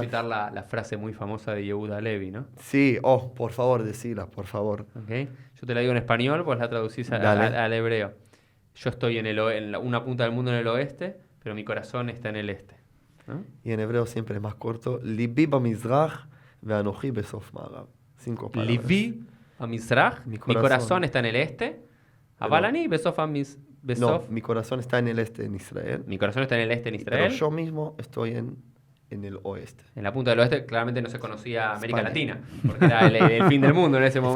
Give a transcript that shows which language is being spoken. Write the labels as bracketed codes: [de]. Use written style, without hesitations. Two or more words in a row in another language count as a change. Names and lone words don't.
[es] citar la frase muy famosa de Yehuda Levi, ¿no? Sí, por favor, decila, por favor. ¿Ok? Yo te la digo en español, pues la traducís Dale. al hebreo. Yo estoy en una punta del mundo en el oeste, pero mi corazón está en el este. ¿No? Y en hebreo siempre es más corto. [he] לבי במזרח ואנכי בסוף מערב. [es] 5 palabras. [he] לבי ה מזרח, [es] Mi mi corazón. corazón está en el este. [he] אבל אני, בסוף ה [es] No, Besof. mi corazón está en el este, en Israel. Mi corazón está en el este en Pero Israel. yo mismo estoy en el oeste. En la punta del oeste claramente no se conocía América España. Latina, porque era el fin del mundo en ese momento